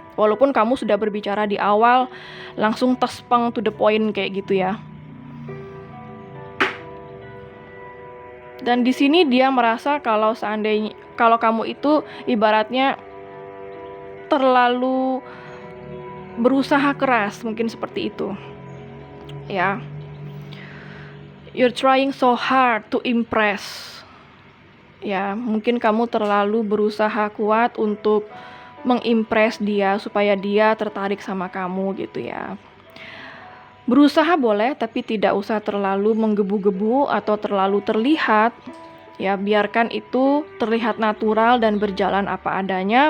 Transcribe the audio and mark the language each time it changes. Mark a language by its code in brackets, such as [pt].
[id] Walaupun kamu sudah berbicara di awal, langsung tespeng [en] to the point [id] kayak gitu ya. Dan di sini dia merasa kalau seandainya kalau kamu itu ibaratnya terlalu berusaha keras, mungkin seperti itu. Ya. [en] You're trying so hard to impress. [id] Ya, mungkin kamu terlalu berusaha kuat untuk mengimpress dia supaya dia tertarik sama kamu gitu ya. Berusaha boleh, tapi tidak usah terlalu menggebu-gebu atau terlalu terlihat. Ya, biarkan itu terlihat natural dan berjalan apa adanya.